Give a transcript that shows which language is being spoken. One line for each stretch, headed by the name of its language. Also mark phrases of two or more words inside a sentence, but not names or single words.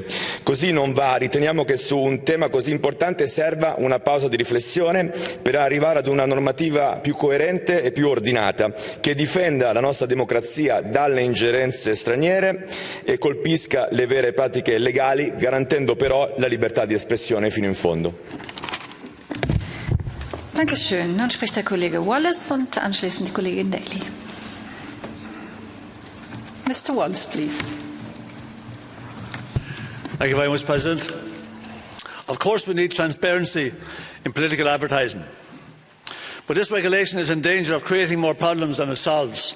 Italian: Così non va, riteniamo che su un tema così importante serva una pausa di riflessione per arrivare ad una normativa più coerente e più ordinata che difenda la nostra democrazia dalle ingerenze straniere e colpisca le vere pratiche legali, garantendo però la libertà di espressione fino in fondo.
German: Dankeschön. Nun spricht der Kollege Wallace und anschließend die Kollegin Daly.
English: Mr. Wallace, please. Thank you very much, President. Of course, we need transparency in political advertising. But this regulation is in danger of creating more problems than it solves.